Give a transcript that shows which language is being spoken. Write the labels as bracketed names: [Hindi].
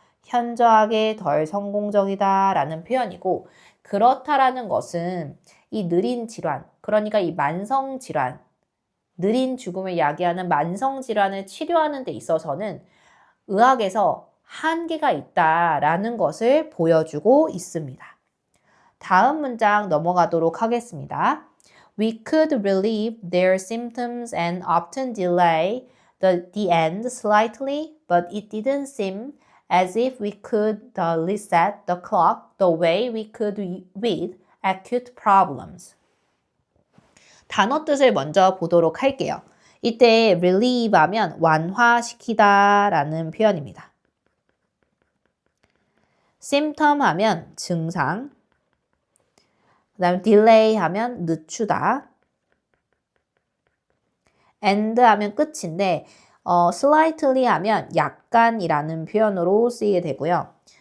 [Korean] 현저하게 덜 성공적이다라는 표현이고 그렇다라는 것은 이 느린 질환, 그러니까 이 만성 질환, 느린 죽음을 야기하는 만성 질환을 치료하는 데 있어서는 의학에서 한계가 있다라는 것을 보여주고 있습니다. 다음 문장 넘어가도록 하겠습니다. [English] We could relieve their symptoms and often delay the end slightly, but it didn't seem as if we could reset the clock the way we could with acute problems. [Korean] 단어 뜻을 먼저 보도록 할게요. 이때 relieve 하면 완화시키다 라는 표현입니다. symptom 하면 증상, 그 다음에 delay 하면 늦추다, end 하면 끝인데 slightly 하면 약간이라는 표현으로 쓰이게 되고요.